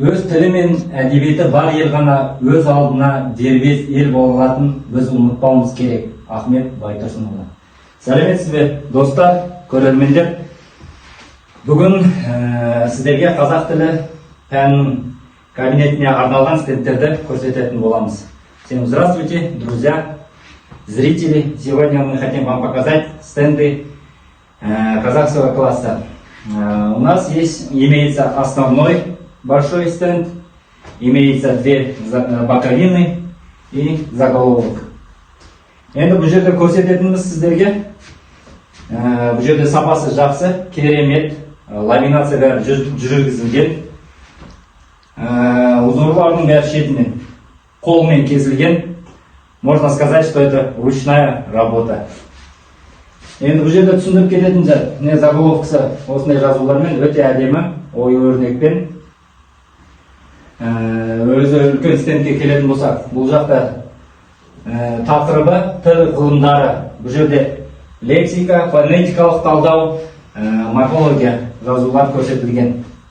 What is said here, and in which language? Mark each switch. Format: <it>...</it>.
<kk>тілі мен әдебиеті бар ел ғана өз алдына дербес ел бола алатынын біз ұмытпауымыз керек. Ахмет Байтұрсынұлы. Сәлеметсіз бе, достар, көрермендер. Бүгін сіздерге қазақ тілі пәнінің кабинетіне арналған стендтерді көрсететін боламыз.</kk> <ru>Всем здравствуйте, друзья, зрители. Сегодня мы хотим вам показать стенды казахского класса. У нас имеется основной большой стенд, имеется две боковины и заголовок.</ru> <kk>Енді бұл жерде көрсететініміз сіздерге, бұл жерде сапасы жақсы, керемет, ламинация бәрі жүргізілген, узорлардың бәрі шетінен қолмен кесілген.</kk> <ru>Можно сказать, что это ручная работа.</ru> <kk>Енді бұл жерде түсіндіріп кететін жер, заголовкасы осындай жазулармен өте әдемі, ою-өрнекпен. Өзі үлкен стендке келетін болсақ, бұл жақта тақырыбы тіл ғылымдары. Бұл жерде лексика, фонетикалық талдау, морфология жазулар көрсетілген.</kk>